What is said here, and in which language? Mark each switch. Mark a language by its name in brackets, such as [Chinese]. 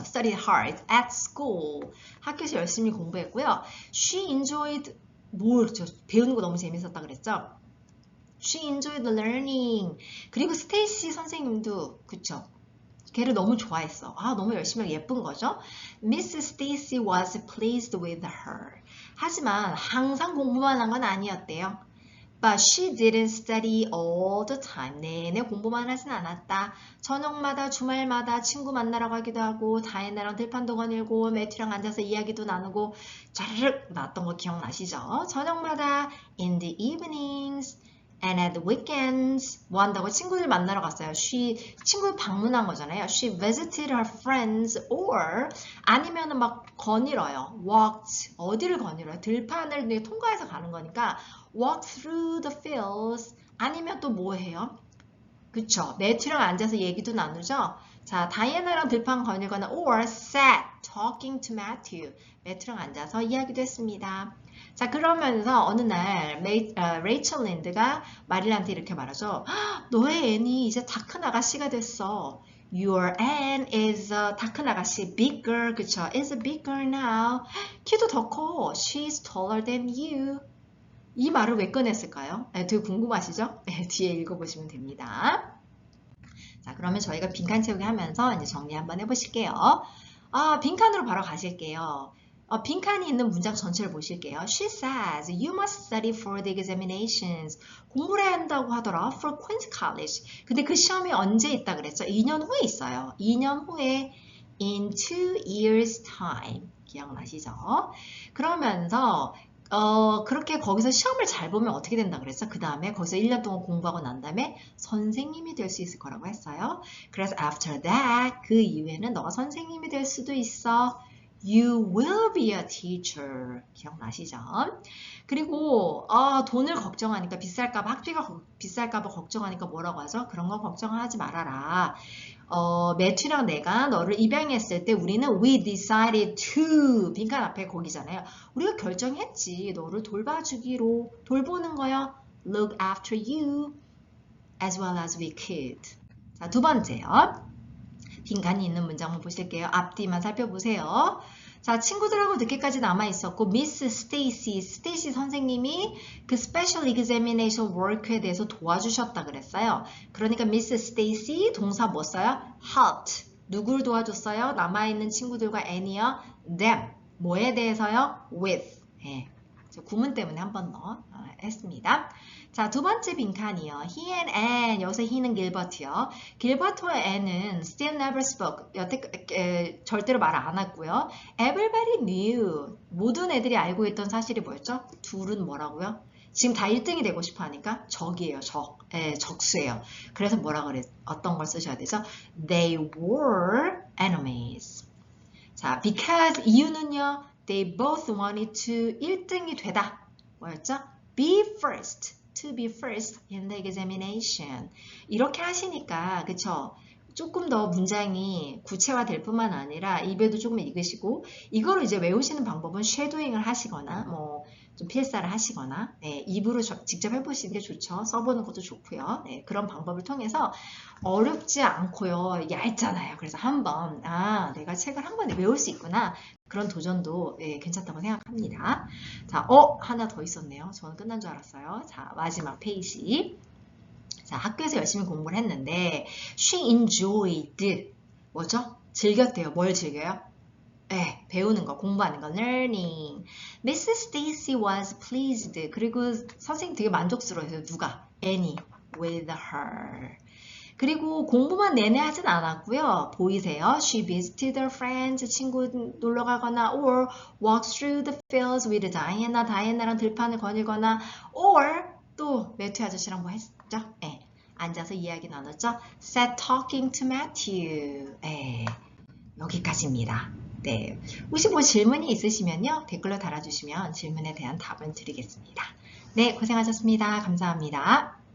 [English] studied hard at school. [Korean] 학교에서 열심히 공부했고요. [English] She enjoyed [Korean] 배우는 거 너무 재밌었다 그랬죠? [English] She enjoyed learning. [Korean] 그리고 스테이시 선생님도 그쵸? 걔를 너무 좋아했어. 너무 열심히 하고 예쁜 거죠. [English] Miss Stacy was pleased with her. [Korean] 하지만 항상 공부만 한 건 아니었대요. [English] But she didn't study all the time. [Korean] 내내 공부만 하진 않았다. 저녁마다 주말마다 친구 만나러 가기도 하고 다이애나랑 들판도 거닐고 매튜랑 앉아서 이야기도 나누고 짜르륵 났던 거 기억나시죠? 저녁마다 [English] in the evenings and at the weekends [Korean] 뭐 한다고 친구들 만나러 갔어요. 친구 방문한 거잖아요. [English] She visited her friends or [Korean] 아니면은 막 거닐어요. walked 어디를 거닐어요? 들판을 통과해서 가는 거니까 [English] walk through the fields [Korean] 아니면 또 뭐 해요? 그쵸? 매튜랑 앉아서 얘기도 나누죠? 자, 다이애나랑 들판 거닐거나 [English] or sat talking to Matthew [Korean] 매튜랑 앉아서 이야기도 했습니다. 자, 그러면서 어느 날 레이첼 린드가 마릴한테 이렇게 말하죠. 너의 앤이 이제 다 큰 아가씨가 됐어. [English] Your Anne is [Korean] 다 큰 아가씨, bigger, 그쵸? [English] is bigger now. [Korean] 키도 더 커. [English] She's taller than you. [Korean] 이 말을 왜 꺼냈을까요? 되게 궁금하시죠? 뒤에 읽어보시면 됩니다. 자, 그러면 저희가 빈칸 채우기 하면서 이제 정리 한번 해보실게요. 빈칸으로 바로 가실게요. 빈칸이 있는 문장 전체를 보실게요. [English] She says you must study for the examinations. [Korean] 공부를 해야 한다고 하더라. [English] For Queen's College. [Korean] 근데 그 시험이 언제 있다 그랬죠? 2년 후에 있어요. 2년 후에 [English] in 2 years time. [Korean] 기억나시죠? 그러면서 그렇게 거기서 시험을 잘 보면 어떻게 된다 그랬어? 그 다음에 거기서 1년 동안 공부하고 난 다음에 선생님이 될 수 있을 거라고 했어요. 그래서 [English] after that, [Korean] 그 이후에는 너가 선생님이 될 수도 있어. [English] You will be a teacher. [Korean] 기억나시죠? 그리고 돈을 걱정하니까 비쌀까봐 학비가 비쌀까봐 걱정하니까 뭐라고 하죠? 그런 거 걱정하지 말아라. 매튜랑 내가 너를 입양했을 때 우리는 [English] we decided to [Korean] 빈칸 앞에 거기잖아요. 우리가 결정했지. 너를 돌봐주기로 돌보는 거요. [English] Look after you as well as we could. [Korean] 자, 두 번째요. 빈칸이 있는 문장 한번 보실게요. 앞뒤만 살펴보세요. 자, 친구들하고 늦게까지 남아있었고 미스 스테이시 선생님이 그 스페셜 [English] examination work [Korean] 에 대해서 도와주셨다 그랬어요. 그러니까 미스 스테이시 동사 뭐 써요? helped. 누구를 도와줬어요? 남아있는 친구들과 Annie요? them. 뭐에 대해서요? with. 구문 때문에 한 번 더 했습니다. 자, 두 번째 빈칸이요. [English] He and Anne. [Korean] 여기서 he는 길버트요. [English] 길버트와 Anne은 still never spoke. [Korean] 여태 절대로 말 안 했고요. [English] Everybody knew. [Korean] 모든 애들이 알고 있던 사실이 뭐였죠? 둘은 뭐라고요? 지금 다 1등이 되고 싶어 하니까 적이에요. 적수예요. 그래서 뭐라 그래? 어떤 걸 쓰셔야 되죠? [English] They were enemies. [Korean] 자, because 이유는요. [English] They both wanted to [Korean] 1등이 되다. 뭐였죠? [English] Be first. To be first in the examination. [Korean] 이렇게 하시니까 그쵸? 조금 더 문장이 구체화될 뿐만 아니라 입에도 조금 익으시고 이거를 이제 외우시는 방법은 쉐도잉을 하시거나 뭐 좀 필사를 하시거나 입으로 직접 해보시는 게 좋죠. 써보는 것도 좋고요. 그런 방법을 통해서 어렵지 않고요. 얇잖아요. 그래서 한번 내가 책을 한 번에 외울 수 있구나. 그런 도전도 괜찮다고 생각합니다. 자, 하나 더 있었네요. 저는 끝난 줄 알았어요. 자, 마지막 페이지. 자, 학교에서 열심히 공부를 했는데 [English] she enjoyed [Korean] 뭐죠? 즐겼대요. 뭘 즐겨요? 배우는 거, 공부하는 거, learning. [English] Mrs. Stacy was pleased. [Korean] 그리고 선생님 되게 만족스러워해요. 누가? Annie [English] with her. [Korean] 그리고 공부만 내내 하진 않았고요. 보이세요? [English] She visited her friends. [Korean] 친구 놀러 가거나 [English] or walked through the fields with Diana. [Korean] 다이애나랑 들판을 거닐거나 [English] or [Korean] 또 매튜 아저씨랑 뭐 했죠? 앉아서 이야기 나눴죠? [English] Sat talking to Matthew. [Korean] 여기까지입니다. 혹시 뭐 질문이 있으시면요. 댓글로 달아주시면 질문에 대한 답을 드리겠습니다. 고생하셨습니다. 감사합니다.